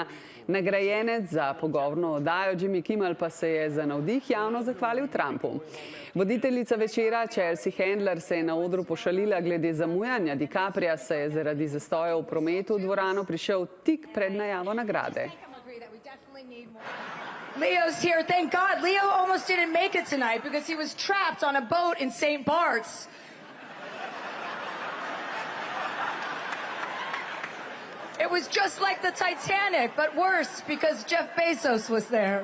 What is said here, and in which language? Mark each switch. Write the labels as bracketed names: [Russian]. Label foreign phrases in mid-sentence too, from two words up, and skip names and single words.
[Slovenian] Nagrajenec za pogovorno oddajo Jimmy Kimmel pa se je za navdih javno zahvalil Trumpu. Voditeljica večera Chelsea Handler se je na odru pošalila glede zamujanja DiCapria, saj je zaradi zastoja v prometu v dvorano prišel tik pred najavo nagrade. [English] Leo's here, thank God. Leo almost didn't make it tonight because he was trapped on a boat in St. Bart's. It was just like the Titanic, but worse because Jeff Bezos was there.